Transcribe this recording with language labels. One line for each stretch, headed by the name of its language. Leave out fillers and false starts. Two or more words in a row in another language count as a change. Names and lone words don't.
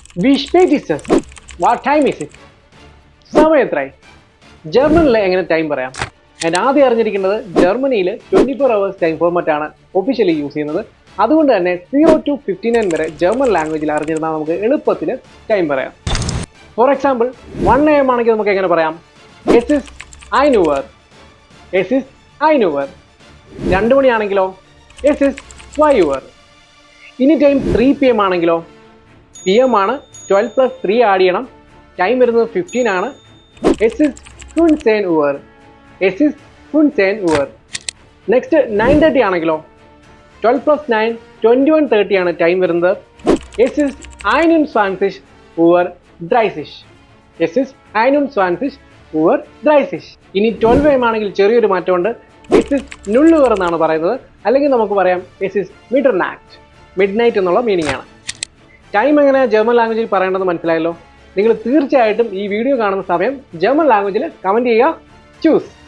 German: Wie spät ist es?
English: What time is it?
Malayalam: സമയം എത്രയായി? ജർമ്മനിൽ എങ്ങനെ ടൈം പറയാം? ആൻഡ് ആദ്യം അറിഞ്ഞിരിക്കുന്നത് ജർമ്മനിയിൽ 24
English: hours time format
Malayalam: ആണ്
English: officially use
Malayalam: ചെയ്യുന്നത്. അതുകൊണ്ട് തന്നെ 0 to 59 വരെ ജർമ്മൻ ലാംഗ്വേജിൽ അറിഞ്ഞിരുന്നാൽ നമുക്ക് എളുപ്പത്തിൽ ടൈം പറയാം.
English: for example
Malayalam: 1 AM ആണെങ്കിൽ നമുക്ക് എങ്ങനെ പറയാം?
German: Es ist 1 Uhr. Es ist 1 Uhr. 2 മണിയാണെങ്കിലോ? Es ist 2 Uhr.
Malayalam: ഇനി ടൈം 3 PM ആണെങ്കിലോ? PM ആണ്, 12 plus 3 ആഡ് ചെയ്യണം, ടൈം വരുന്നത് 15 ആണ്.
German: Es ist 15 Uhr. Es ist 15 Uhr.
Malayalam: നെക്സ്റ്റ് 9:30 ആണെങ്കിലോ? 12 plus 9 21:30 ആണ് ടൈം വരുന്നത്.
German: Es ist 21 Uhr 30. Es ist 21 Uhr 30.
Malayalam: ഇനി 12 AM ആണെങ്കിൽ ചെറിയൊരു മാറ്റമുണ്ട്.
German: Es ist 0 Uhr
Malayalam: എന്നാണ് പറയുന്നത്. അല്ലെങ്കിൽ നമുക്ക് പറയാം
German: Es ist Mitternacht.
English: mid night
Malayalam: എന്നുള്ള മീനിങ് ആണ്. ടൈം എങ്ങനെ ജർമ്മൻ ലാംഗ്വേജിൽ പറയേണ്ടത് മനസ്സിലായല്ലോ. നിങ്ങൾ തീർച്ചയായിട്ടും ഈ വീഡിയോ കാണുന്ന സമയം ജർമ്മൻ ലാംഗ്വേജിൽ കമൻറ്റ് ചെയ്യുക. ചൂസ്.